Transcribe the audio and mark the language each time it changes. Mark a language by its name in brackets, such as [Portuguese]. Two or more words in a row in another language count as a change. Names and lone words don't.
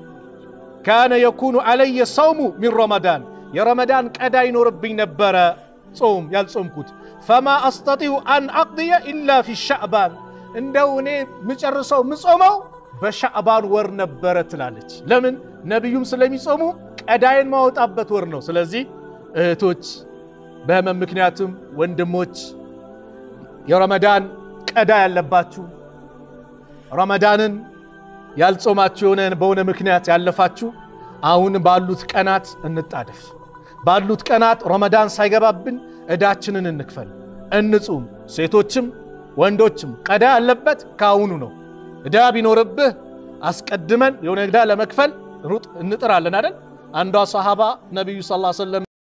[Arabic] كان يكون علي الصوم من رمضان [Amharic] የረመዳን ቀዳ ይኖርብኝ ነበር ጾም ያልጾምኩት [Arabic] فما استطيع ان اقضي الا في شعبان [Amharic] እንደው እኔ ምጨርሰው ምጾመው በሻዕባን ወር ነበር ትላለች ለምን ነብዩም ስለሚጾሙ ቀዳይን ማውጣበት ወር ነው ስለዚህ እህቶች በህመም ምክንያቱም ወንድሞች የረመዳን ቀዳ ያለባችሁ ረመዳንን ያልጾማችሁ በሆነ ምክንያት ያለፋችሁ አሁን ባሉት ቀናት እንጣደፍ ባሉት ቀናት ረመዳን ሳይገባብን እዳችንን እንክፈል እንጹም ሴቶችም ወንዶችም ቀዳ ያለበት ካሁኑ ነው እዳ ቢኖርብህ አስቀድመን የሆነ እዳ ለመክፈል ሩጥ እንጥራለን አይደል አንዷ ሰሃባ ነብዩ [Arabic] صلى الله عليه وسلم